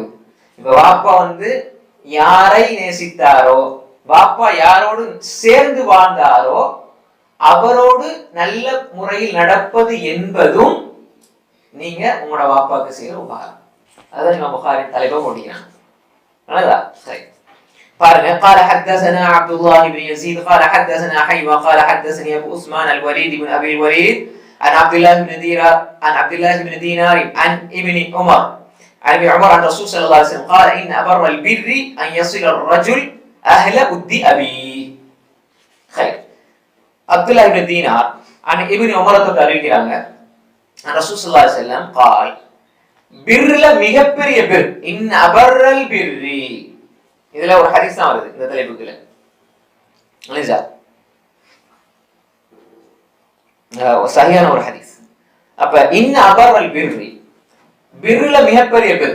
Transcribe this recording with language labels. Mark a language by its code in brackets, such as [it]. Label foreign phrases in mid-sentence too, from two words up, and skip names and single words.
[ta] இப்ப பாப்பா வந்து யாரை நேசித்தாரோ, பாப்பா யாரோடு சேர்ந்து வாழ்ந்தாரோ அவரோடு நல்ல முறையில் நடப்பது என்பதும் நீங்க உங்களோட பாப்பாக்கு செய்யற உபகாரம். அதான் நம்ம புகாரி தலைப்பா போட்டிக்கிறாங்க. நல்லதா? சரி. [ar] பாருங்க قال حدثنا عبد الله بن يزيد قال حدثنا حيوة قال حدثني ابو عثمان الوليد بن ابي الوليد عن عبد الله بن دينار عن ابن عمر عن ابن عمر عن الرسول صلى الله عليه وسلم قال ان ابر البر ان يصل الرجل اهل ود ابيه. خير. عبد الله بن دينار عن ابن عمر அறிவிக்கிறாங்க عن الرسول صلى الله عليه وسلم قال [ta] பிர்ல மிகப்பெரிய பிர் [ar] إن أبر البر. [ta] இதுல ஒரு ஹதீஸ் தான் வருது இந்த தலைப்புக்குள்ள. சரியான ஒரு ஹதீஸ். அப்ப [ar] إن أبر البر, [ta] பிர்ல மிகப்பெரிய பிர்.